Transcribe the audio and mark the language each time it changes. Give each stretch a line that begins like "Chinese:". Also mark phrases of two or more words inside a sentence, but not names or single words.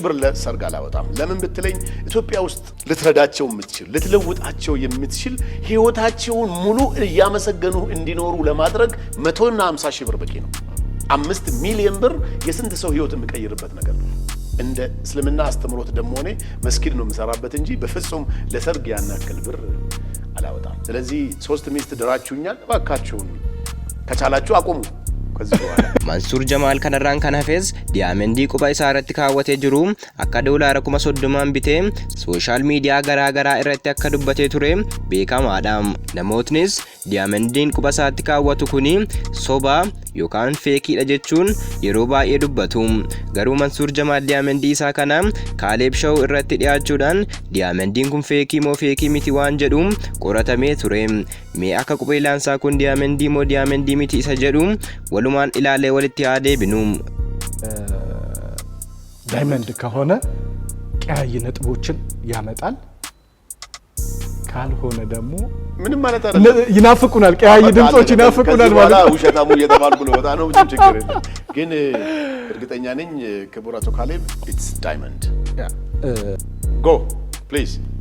Amharic: ብር ለሰርግ አላወጣም። ለምን ብትለኝ ኢትዮጵያ ውስጥ ልትረዳቸው የምትችል ልትለውጣቸው የምትችል ህይወታቸውን ሙሉ እያመሰገኑ እንዲኖሩ ለማድረግ 150 ሺህ ብር በቂ ነው። 5 ሚሊዮን ብር የስንት ሰው ህይወት የሚቀይርበት ነገር ነው። እንደ እስልምና አስተምሮት ደግሞ እኔ መስጊድ ነው የምሰራበት እንጂ በፍጹም ለሰርግ ያናክል ብር አላወጣም። ስለዚህ 3 ሚስት ድራችሁኛል፣ እባካችሁን ከቻላችሁ አቁሙ።
Oromo: Mansuur Jamaal kanarraan kan hafes diyaamendii quba isaa irratti kaawwatee jiru akka doolaara 30,000 bitee sooshaal miidiyaa garaa irratti akka dubbatee ture beekamaadha. Namootnis diyaaменdiin quba isaatti kaawwatu kuni soba yookaan feekiidha jechuun yeroo baay'ee dubbatu. Garuu Mansuur Jamaal diyaamendii isaa kana Kaaleeb Show irratti dhiyaachuudhaan diyaamendiin kun feekii moo feekii miti waan jedhu qoratamee ture. Mee akka qubeelaan isaa kun diyaamendii moo diyaamendii miti isa jedhu walumaan ilaalee walitti yaadee binu.
Amharic: ዳይመንድ ከሆነ ቀያይ ነጥቦችን ያመጣል፣ ካልሆነ ደግሞ ምንም ማለት አይደለም ይናፍቁናል፣ ቀያይ ድምጾች ይናፍቁናል ማለት ነው። ውሸታሙ እየተባልኩ ነው። በጣም ነው ብዙ ችግር የለም። ግን እርግጠኛ ነኝ ክቡር አቶ ካሌብ
English: it's diamond። go please